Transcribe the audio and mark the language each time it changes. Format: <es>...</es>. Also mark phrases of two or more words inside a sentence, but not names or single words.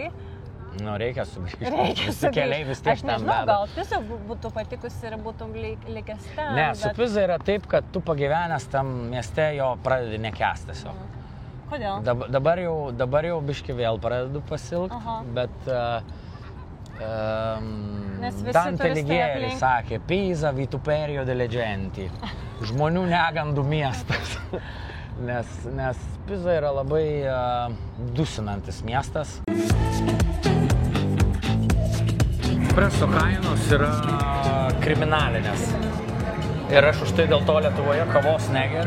<lt>Reikia sugrįžti. Visi keliai vis tiek ten veda. Aš nežinau, gal Piza būtų patikusi ir būtum likęs ten. Ne, su Piza yra taip, kad tu pagyvenęs tam mieste jo pradedi nekęsti tiesiog. Kodėl? Dabar jau biški vėl pradedu pasilgti, bet Dante Alighieri sakė,</lt> <it>Pisa vituperio delle genti,</it> <lt>žmonių negandų miestas. Nes Piza yra labai dusinantis miestas. Espresso kainos yra kriminalinės. Ir aš už tai dėl to Lietuvoje kavos negeriu.</lt>